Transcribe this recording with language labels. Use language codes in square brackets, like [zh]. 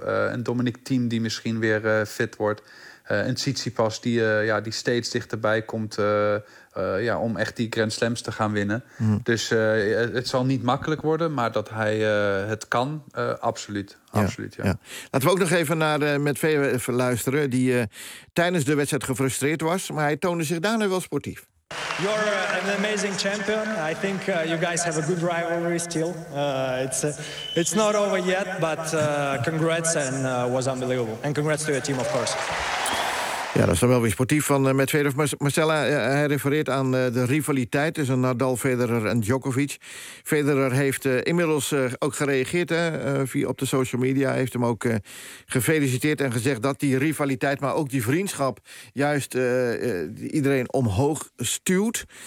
[nl] Een Dominic Thiem die misschien weer fit wordt. Een Tsitsipas die steeds dichterbij komt om echt die Grand Slams te gaan winnen. Mm. Dus het zal niet makkelijk worden, maar dat hij het kan, absoluut. Absoluut, ja. Laten we ook nog even naar Medvedev luisteren, die tijdens de wedstrijd gefrustreerd was, maar hij toonde zich daarna wel sportief. [en] You're an amazing champion. I think you guys have a good rivalry still. It's not over yet, but congrats and was unbelievable. And congrats to your team, of course. [nl] Ja, dat is dan wel weer sportief van Medvedev. Marcella, hij refereert aan de rivaliteit tussen Nadal, Federer en Djokovic. Federer heeft inmiddels ook gereageerd op de social media. Heeft hem ook gefeliciteerd en gezegd dat die rivaliteit, maar ook die vriendschap, juist iedereen omhoog stuwt.